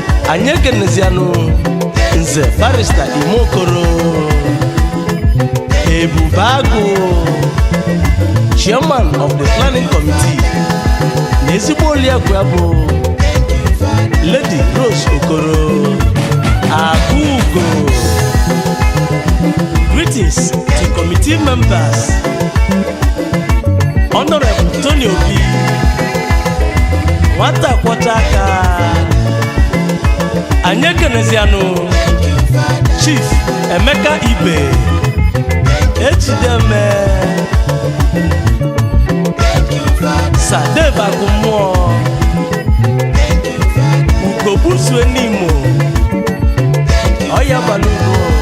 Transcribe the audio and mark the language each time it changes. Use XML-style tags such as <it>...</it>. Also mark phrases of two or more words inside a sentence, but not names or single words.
<ig>Anyị ekenezianụ Nze Barrister Imo Okoro, Ebube Agụ,</ig> <en>Chairman of the Planning Committee.</en> <ig>Na ezigbo oliakụ ya bụ Lady Rose Okoro, Agụgo.</ig> <en>Greetings to committee members.</en> <ig>Honorable Tony Obi, nwata kwọcha aka. Anyị ekenezianụ Chief Emeka Ibe, Ejideme, Sir Dave Akumwo, Ugo Busue Nimo, Oya Balulu,</ig>